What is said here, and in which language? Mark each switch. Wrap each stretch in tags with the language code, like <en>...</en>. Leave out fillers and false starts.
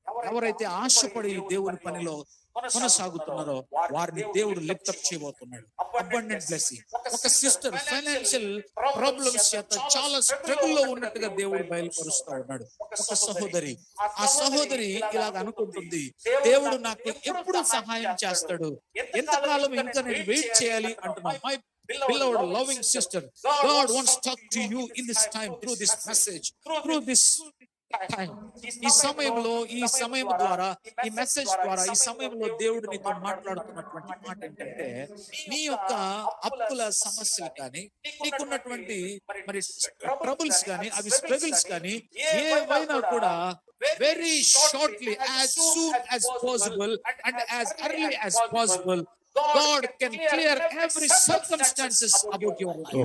<te>ఎవరైతే ఆశపడి దేవుని పనిలో కొనసాగుతున్నారో వారిని దేవుడు లిఫ్టప్ చేయబోతున్నాడు. Abundant blessing. ఒక సిస్టర్ ఫైనాన్షియల్ ప్రాబ్లమ్స్ చేత చాలా స్ట్రగుల్ లో ఉన్నట్టుగా దేవుడు బయలుపరుస్తూ ఉన్నాడు. ఒక సహోదరి, ఆ సహోదరి ఇలాగ అనుకుంటుంది, దేవుడు నాకు ఎప్పుడు సహాయం చేస్తాడు, ఎంతకాలం ఇంకా నేను వెయిట్ చేయాలి అంటున్నాను.</te> <en>My beloved loving sister, God wants to talk to you in this time, through this message, through this time.</en> <te>ఈ సమయంలో, ఈ సమయం ద్వారా, ఈ మెసేజ్ ద్వారా, ఈ సమయంలో దేవుడు నీతో మాట్లాడుతున్నటువంటి మాట ఏంటంటే, నీ యొక్క అప్పుల సమస్యలు కానీ, నీకున్నటువంటి మరి ట్రబుల్స్ కానీ, అవి స్ట్రగుల్స్ కానీ ఏవైనా కూడా very shortly,</te> <en>as soon as possible and as early as possible, God can clear every circumstances about your life.</en>